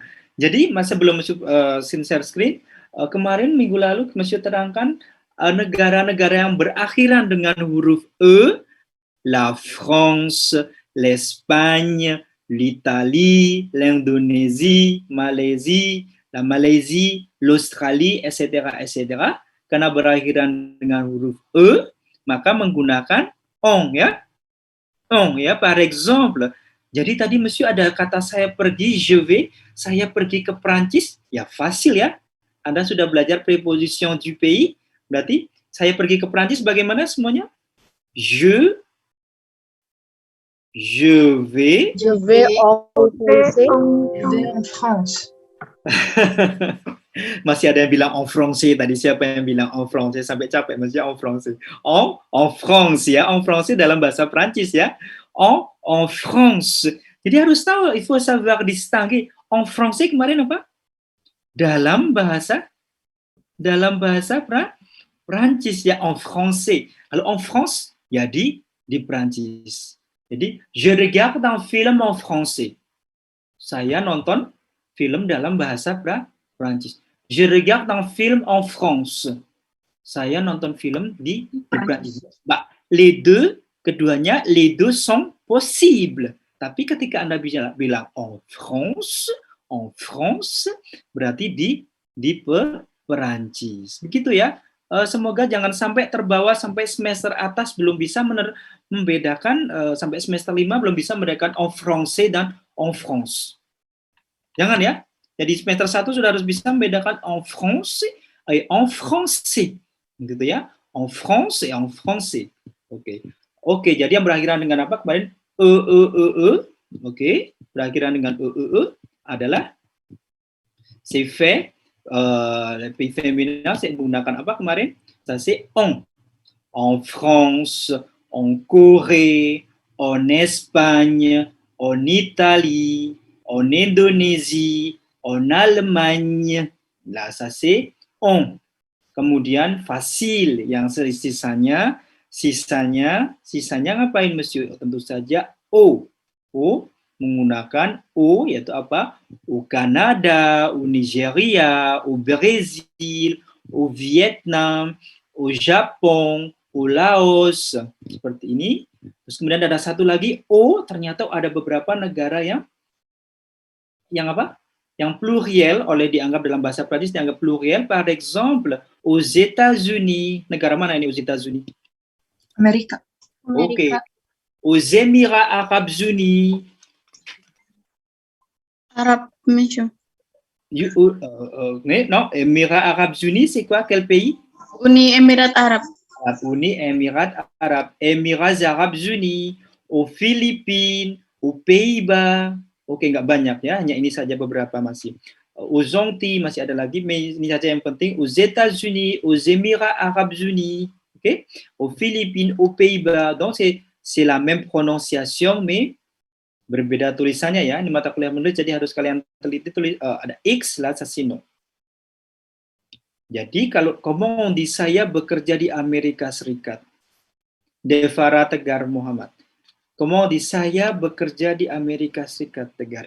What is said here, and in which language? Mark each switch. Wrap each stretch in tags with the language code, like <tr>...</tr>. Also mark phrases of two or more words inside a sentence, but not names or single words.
<id>Jadi sebelum masuk share screen, kemarin minggu lalu Monsieur terangkan negara-negara yang berakhiran dengan huruf E, la France, l'Espagne, l'Italie, l'Indonésie, Malaisie, la Malaisie, l'Australie, etc., etc. Karena berakhiran dengan huruf E, maka menggunakan on, ya.</id> <fr>On, ya. Par exemple,</fr> <id>jadi tadi monsieur ada kata saya pergi,</id> <fr>je vais,</fr> <id>saya pergi ke Prancis, ya fasil ya. Anda sudah belajar</id> <fr>preposition du pays,</fr> <id>berarti saya pergi ke Prancis bagaimana semuanya?</id> <fr>Je vais. Je vais en français. Je vais en France.</fr> <id>Masih ada yang bilang</id> <fr>en français</fr> <id>tadi, siapa yang bilang</id> <fr>en français</fr> <id>sampai capek masih</id> <fr>en français. En France</fr> <id>ya,</id> <fr>en français</fr> <id>dalam bahasa Prancis ya.</id> <fr>En France.</fr> <id>Jadi harus tahu,</id> <fr>il faut savoir distinguer. En français</fr> <id>kemarin apa? Dalam bahasa Prancis ya,</id> <fr>en français.</fr> <id>Kalau</id> <fr>en France</fr> <id>ya di Prancis.</id> <fr>Jadi je regarde un film en français.</fr> <id>Saya nonton film dalam bahasa Prancis.</id> <fr>Je regarde un film en France.</fr> <id>Saya nonton film di Prancis. Bah, keduanya,</id> <fr>les deux sont possibles.</fr> <id>Tapi ketika Anda bilang</id> <fr>en France,</fr> <id>berarti di Perancis. Begitu ya. Semoga jangan sampai terbawa sampai semester atas belum bisa membedakan, sampai semester 5 belum bisa membedakan</id> <fr>en français</fr> <id>dan</id> <fr>en France.</fr> <id>Jangan ya. Jadi semester 1 sudah harus bisa membedakan</id> <fr>en France et en français.</fr> <id>Gitu ya.</id> <fr>En France et en français.</fr> <id>Oke, jadi yang berakhiran dengan apa kemarin? Oke, berakhiran dengan adalah</id> <fr>c'est fait. Le pays féminin,</fr> <id>saya menggunakan apa kemarin?</id> <fr>C'est on. En France, en Corée, en Espagne, en Italie, en Indonésie, en Allemagne. Là, ça c'est on.</fr> <id>Kemudian facile, yang sisanya ngapain monsieur? Tentu saja O menggunakan O, yaitu apa?</id> <fr>Au Canada, au Nigeria, au Brésil, au Vietnam, au Japon, au Laos, seperti ini.</fr> <id>Terus kemudian ada satu lagi O, ternyata ada beberapa negara yang apa? Yang pluriel dianggap dalam bahasa Prancis dianggap pluriel.</id> <fr>Par exemple, aux États-Unis.</fr> <id>Negara mana ini</id> <fr>aux États-Unis?</fr> <id>Amerika. Oke.</id> <fr>Aux Émirats Arabes Unis.</fr> <id>Arab, monsieur.</id> <fr>Non, Émirats Arabes Unis, c'est quoi? Quel pays?</fr> <id>Uni Emirat Arab. Uni Emirat Arab.</id> <fr>Émirats Arabes Unis. Aux Philippines, aux Pays-Bas.</fr> <id>Oke, nggak banyak ya, hanya ini saja beberapa masih. Aux Antilles masih ada lagi, ini saja yang penting.</id> <fr>Aux États-Unis, aux Émirats Arabes Unis, oke, aux Philippines, aux Pays-Bas. Donc c'est la même prononciation, mais</fr> <id>berbeda tulisannya ya. Ini mata kuliah menulis, jadi harus kalian teliti ada X lah, sasino. Jadi kalau</id> <fr>comment on dit</fr> <id>saya bekerja di Amerika Serikat, Devara Tegar Muhammad.</id> <fr>Comment on dit</fr> <id>saya bekerja di Amerika Serikat, Tegar?</id>